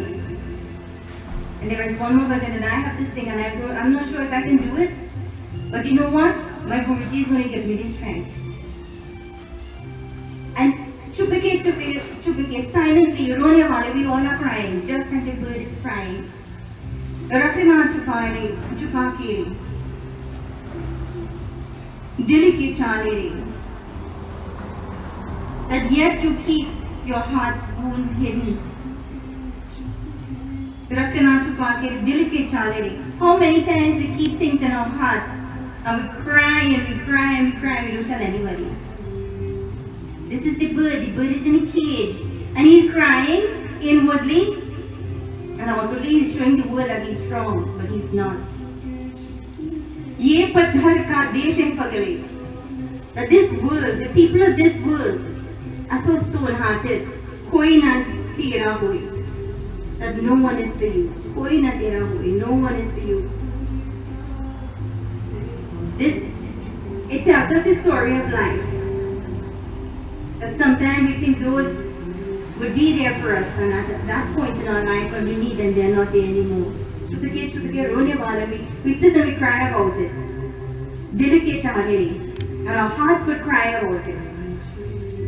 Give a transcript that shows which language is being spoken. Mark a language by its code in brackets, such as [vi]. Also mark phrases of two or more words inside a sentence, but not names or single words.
[en] And there is one more bhajan that I have to sing, and I'm not sure if I can do it. But you know what? My Guruji is going to give me the strength. And chupake, silently, [hi] रोने वाले, [en] we all are crying, just like the bird is crying. [hi] रखना छुपाके. दिल की छाले, [en] that yet you keep your heart's wound hidden. [hi] रखना छुपाके, दिल की छाले. [en] How many times we keep things in our hearts and we cry and we cry and we cry and we don't tell anybody. This is the bird is in a cage and he's crying inwardly and outwardly he's showing the world that he's strong, but he's not. [hi] ये पत्थर का देश है पगले. [en] That this world, the people of this world are so stone-hearted. [hi] कोई ना तेरा होई. [en] That no one is for you. [hi] कोई ना तेरा होई. [en] No one is for you. It tells us the story of life. That sometimes we think those would be there for us, and at that point in our life when we need them, they're not there anymore. We sit and we cry about it. And our hearts would cry about it.